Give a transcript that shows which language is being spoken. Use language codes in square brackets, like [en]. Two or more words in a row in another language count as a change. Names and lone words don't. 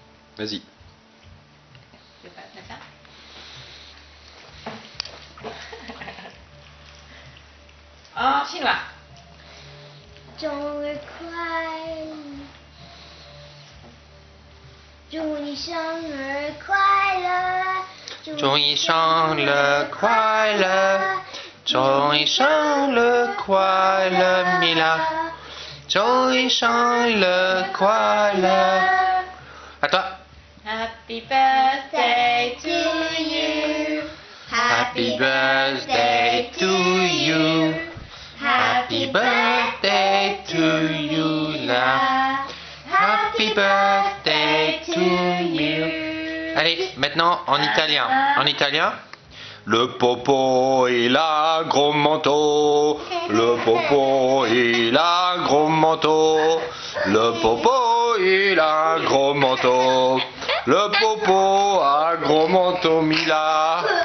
[fr] Vas-y. Tu veux pas te faire? En chinois. [zh] 生日快乐，祝你生日快乐，祝你生日快乐，祝你生日快乐，米拉，祝你生日快乐。 [fr] À toi. [en] Happy birthday to you. Happy birthday to you. Happy birthday to you, là. Happy birthday to you. [fr] Allez, maintenant en italien. En italien. Le popo il a un gros manteau. Le popo il a un gros manteau. Le popo il a un gros manteau. Le popo a un gros manteau, Mila.